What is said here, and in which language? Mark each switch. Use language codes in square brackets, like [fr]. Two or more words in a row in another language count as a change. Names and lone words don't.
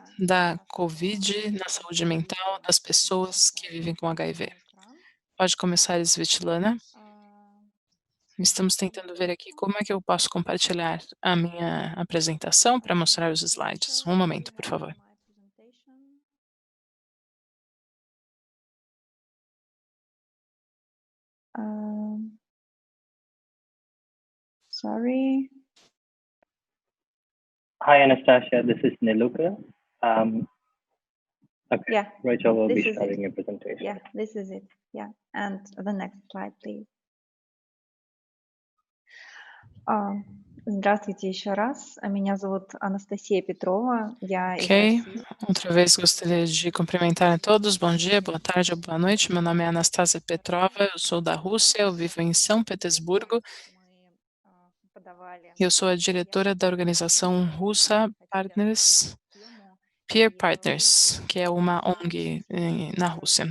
[pt] da COVID na saúde mental das pessoas que vivem com HIV. Pode começar, Svetlana. Estamos tentando ver aqui como é que eu posso compartilhar a minha apresentação para mostrar os slides. Um momento, por favor. [en] Sorry. Hi, Anastasia. This is Niluka. Okay, Yeah, Rachel will be this is it. sharing your presentation. Yeah, this is it. Yeah, and the next slide, please. [ru] Здравствуйте еще раз. Меня зовут Анастасия Петрова. Я из [pt] Ok, [ru] России. [pt] outra vez gostaria de cumprimentar a todos. Bom dia, boa tarde ou boa noite. Meu nome é Anastasia Petrova, eu sou da Rússia, eu vivo em São Petersburgo. Eu sou a diretora da organização russa Partners, Peer Partners, que é uma ONG na Rússia.